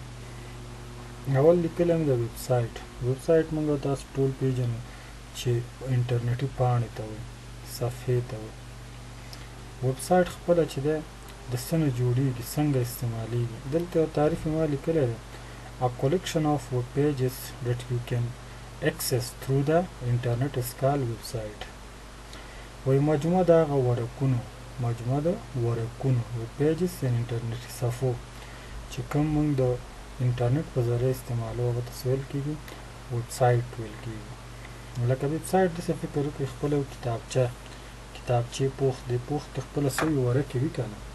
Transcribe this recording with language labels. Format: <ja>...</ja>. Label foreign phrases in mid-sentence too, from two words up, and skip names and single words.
<ps>اول لیکل هم د ویب سایټ موږ تاسو ټول پیژنو چې انټرنیټي پاڼې ته وایي، صفحې ته وایي. ویب سایټ خپله چې دی د څه نه جوړېږي، څنګه استعمالیږي. دلته یو تعریف ما لیکلی دی:</ps> <en>A collection of web pages that you can access through the internet is called website.</en> <ps>وایي مجموعه د هغه ورقونو</ps> <en>web pages</en> <ps>یعنې انټرنیټي صفحو چې کوم موږ د انټرنیټ په ذریعه استعمالو هغه ته څه ویل کېږي؟ ویب سایټ ویل کېږي. لکه ویب سایټ داسې فکر وکړئ خپله یو کتابچې پوښ دی، پوښ کې خپله څه وي ورقې وي که نه.</ps>